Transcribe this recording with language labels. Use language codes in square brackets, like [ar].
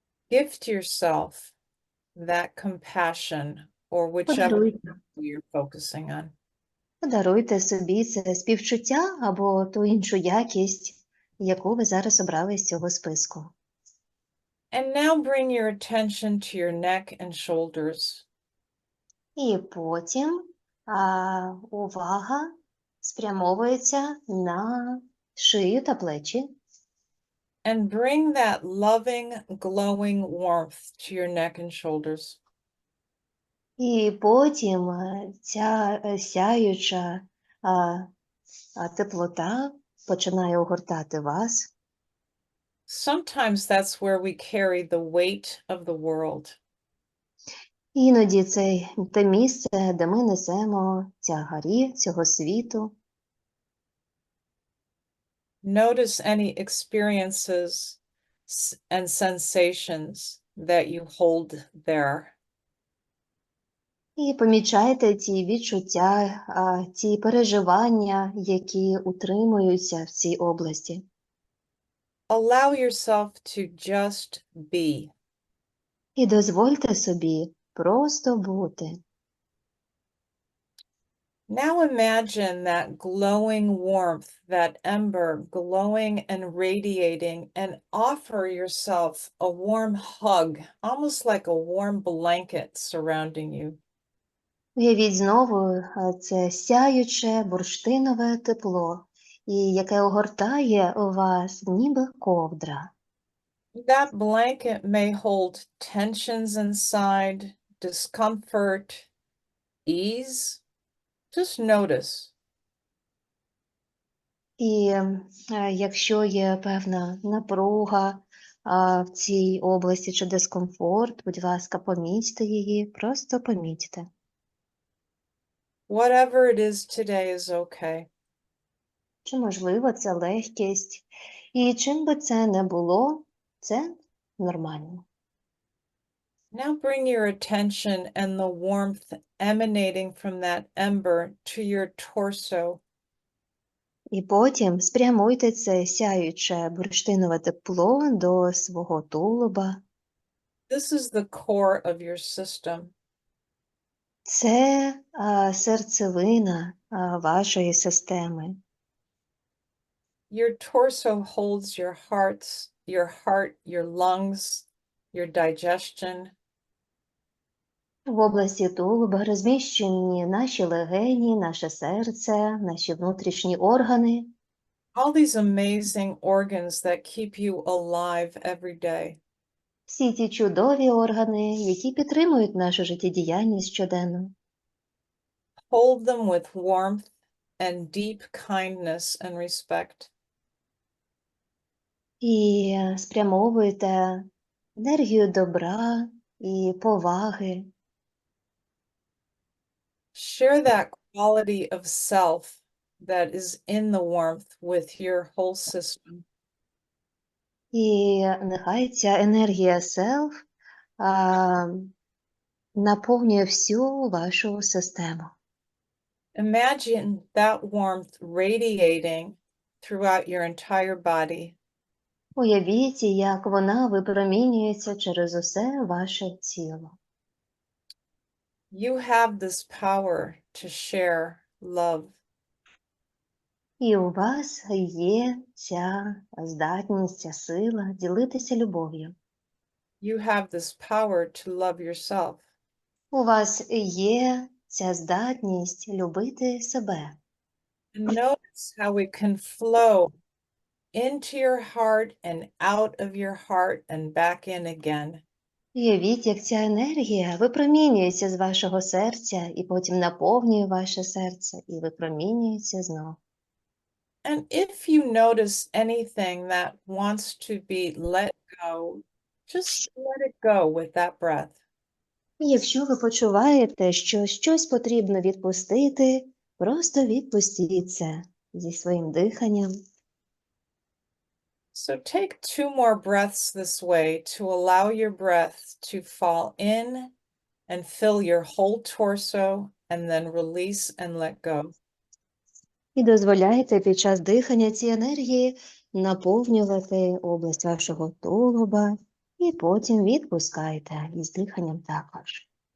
[en] Gift yourself that compassion or whichever [uk] Подаруйте. [en] you're focusing on. [uk] Подаруйте собі це співчуття або ту іншу якість, яку ви зараз обрали з цього списку. [en] And now bring your attention to your neck and shoulders. [uk] І потім увага спрямовується на шию та плечі. [en] And bring that loving, glowing warmth to your neck and shoulders. [uk] І потім ця сяюча теплота починає огортати вас. [en] Sometimes that's where we carry the weight of the world. [uk] Іноді це те місце, де ми несемо тягарі цього світу. [en] Notice any experiences and sensations that you hold there. [uk] І помічайте ті відчуття, ті переживання, які утримуються в цій області. [en] Allow yourself to just be. [uk] І дозвольте собі просто бути. [en] Now imagine that glowing warmth, that ember glowing and radiating, and offer yourself a warm hug, almost like a warm blanket surrounding you. [uk] Уявіть знову це сяюче бурштинове тепло, і яке огортає вас ніби ковдра. [en] That blanket may hold tensions inside, discomfort, ease. Just notice. [uk] І якщо є певна напруга в цій області чи дискомфорт, будь ласка, помітьте її, просто помітьте. [en] Whatever it is today is okay. [uk] Чи можливо це легкість, і чим би це не було, це нормально. [en] Now bring your attention and the warmth emanating from that ember to your torso. [uk] І потім спрямуйте це сяюче бурштинове тепло до свого тулуба. [en] This is the core of your system. [uk] Це серцевина вашої системи. [en] Your torso holds your heart, your lungs, your digestion. [uk] В області тулуба розміщені наші легені, наше серце, наші внутрішні органи. [en] All these amazing organs that keep you alive every day. [uk] Всі ті чудові органи, які підтримують нашу життєдіяльність щоденно. [en] Hold them with warmth and deep kindness and respect. [uk] І спрямовуйте енергію добра і поваги. [en] Share that quality of self that is in the warmth with your whole system. [uk] І нехай ця енергія селф наповнює всю вашу систему. [en] Imagine that warmth radiating throughout your entire body. [uk] Уявіть, як вона випромінюється через усе ваше тіло. [en] You have this power to share love. [uk] І у вас є ця здатність, ця сила ділитися любов'ю. [en] You have this power to love yourself. [uk] У вас є ця здатність любити себе. [en] And notice how it can flow into your heart and out of your heart and back in again. [uk] Уявіть, як ця енергія випромінюється з вашого серця і потім наповнює ваше серце і випромінюється знов. [en] And if you notice anything that wants to be let go, just let it go with that breath. [uk] І якщо ви почуваєте, що щось потрібно відпустити, просто відпустіть це зі своїм диханням. [en] So take 2 more breaths this way to allow your breath to fall in and fill your whole torso and then release and let go. [uk] І дозволяйте під час дихання цій енергії наповнювати область вашого тулуба, і потім відпускайте із диханням також.